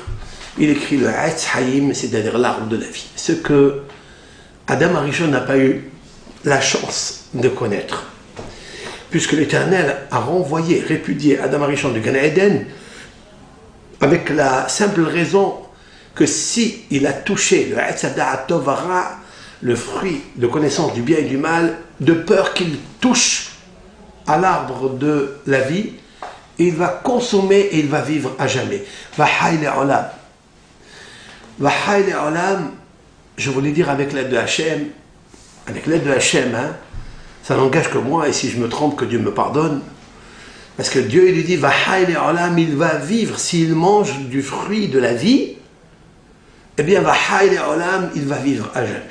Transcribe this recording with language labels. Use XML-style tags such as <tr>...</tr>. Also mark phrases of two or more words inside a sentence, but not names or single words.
<fr>Il écrit le Etz Haïm, c'est-à-dire l'arbre de la vie, ce que Adam Arishon n'a pas eu la chance de connaître, puisque l'Éternel a renvoyé, répudié Adam Arishon du Gan Eden, avec la simple raison que si il a touché le Etz Hada'at Tov Hara, le fruit de connaissance du bien et du mal, de peur qu'il touche à l'arbre de la vie, il va consommer et il va vivre à jamais.</fr> <he>וחי לעולם. וחי לעולם,</he> <fr>je voulais dire avec l'aide de Hachem, hein, ça n'engage que moi, et si je me trompe, que Dieu me pardonne, parce que Dieu il lui dit</fr> <he>וחי לעולם,</he> <fr>il va vivre s'il mange du fruit de la vie, eh bien</fr> <he>וחי לעולם,</he> <fr>il va vivre à jamais.</fr>